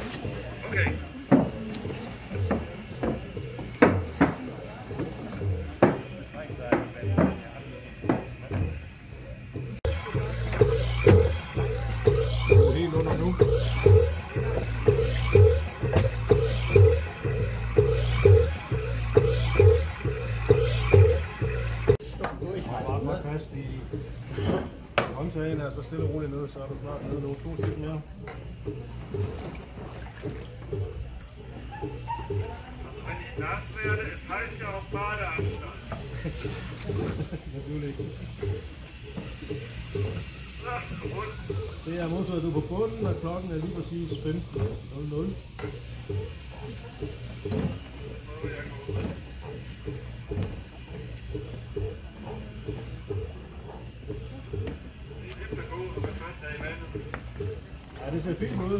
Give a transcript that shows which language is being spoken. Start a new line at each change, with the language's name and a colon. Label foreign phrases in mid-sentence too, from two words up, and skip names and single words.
Danish: Okay. Helt under nu. Bare fast i håndtagen, altså stille og roligt ned, så er du snart nede nu. 2 skridt mere.
German: Wenn ich nass werde, es heißt ja auch Badeanstand. Natürlich. So,
Danish: Det er modsat, du er på bunden, og klokken er lige præcis 15:00. Ja, det ser fint ud.